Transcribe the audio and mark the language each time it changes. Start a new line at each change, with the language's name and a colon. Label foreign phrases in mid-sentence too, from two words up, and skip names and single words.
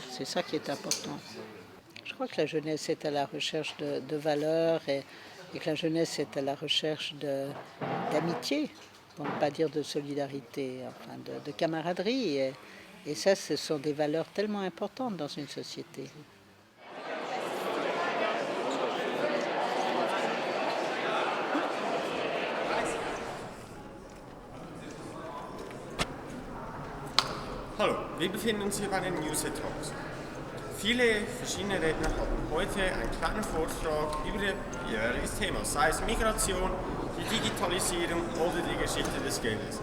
French: C'est ça qui est important. Je crois que la jeunesse est à la recherche de valeurs, et que la jeunesse est à la recherche d'amitié, pour ne pas dire de solidarité, de camaraderie. Et ça, ce sont des valeurs tellement importantes dans une société.
German: Hallo, wir befinden uns hier bei den User Talks. Viele verschiedene Redner haben heute einen kleinen Vortrag über ihr jeweiliges Thema, sei es Migration, die Digitalisierung oder die Geschichte des Geldes.